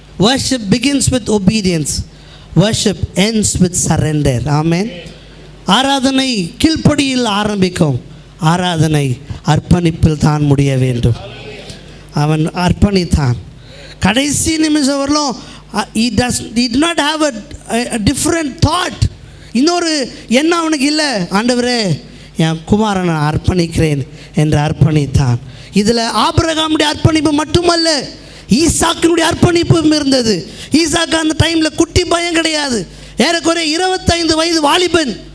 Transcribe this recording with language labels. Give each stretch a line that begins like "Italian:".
English: Worship begins with obedience. Worship ends with surrender. Amen.
Tamil: ஆராதனை கீழ்ப்படியில் ஆரம்பிக்கும், ஆராதனை அர்ப்பணிப்பில் தான் முடிய வேண்டும். அவன் அர்ப்பணித்தான். கடைசி நிமிஷம் வரலும்
English: he did not have a different thought.
Tamil: இன்னொரு எண்ணம் அவனுக்கு இல்லை. ஆண்டவரே, என் குமாரனை அர்ப்பணிக்கிறேன் என்று அர்ப்பணித்தான். இதில் ஆபிரகாமுடைய அர்ப்பணிப்பு மட்டுமல்ல, ஈசாக்கினுடைய அர்ப்பணிப்பும் இருந்தது. ஈசாக்கு அந்த டைமில் குட்டி பயம் கிடையாது, ஏறக்குறைய 25 வயது வாலிபன்.